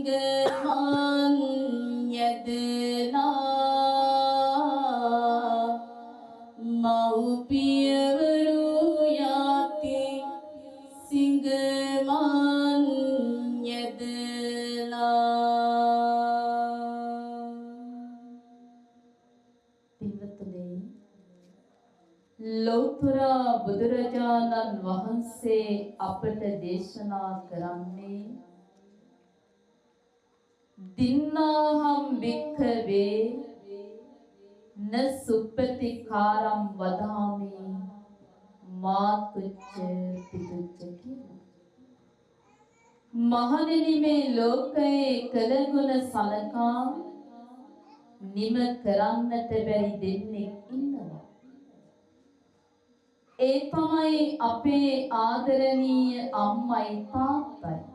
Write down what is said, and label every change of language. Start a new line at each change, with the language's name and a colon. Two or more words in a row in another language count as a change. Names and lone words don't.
Sinhala: සිංහමන් යදලා මව්පියවරු යති සිංහමන් යදලා. පින්වත්නි, ලෞතර බුදුරජාණන් වහන්සේ අපට දේශනා කරන්නේ
Pali: දින්නාහම් භික්ඛවේ න සුප්පතිකාරම් වදාමි මාතුච්ච පිතුච්ච
Sinhala: කියලා. මහණෙනි, මේ ලෝකයේ කළගුණ සලකා නිම කරන්නට බැරි දෙන්නෙක් ඉන්නවා. ඒ තමයි අපේ ආදරණීය අම්මයි තාත්තයි.